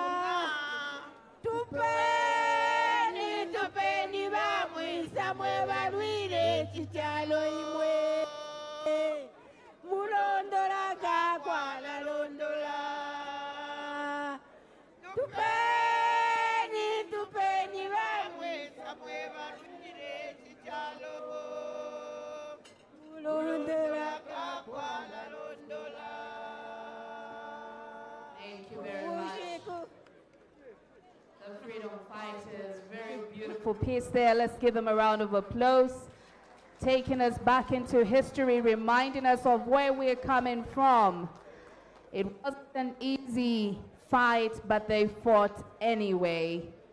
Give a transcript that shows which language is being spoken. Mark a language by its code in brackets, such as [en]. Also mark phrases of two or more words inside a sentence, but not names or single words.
[bem] tupeni bamwisa mwe balwire chichalo imwe mulondola kakwala londola tupeni bamwisa mwe balwire chichalo mulondola kakwala londola. [en] Thank you very much. The freedom fighters, very beautiful piece there. Let's give them a round of applause. Taking us back into history, reminding us of where we're coming from. It wasn't an easy fight, but they fought anyway.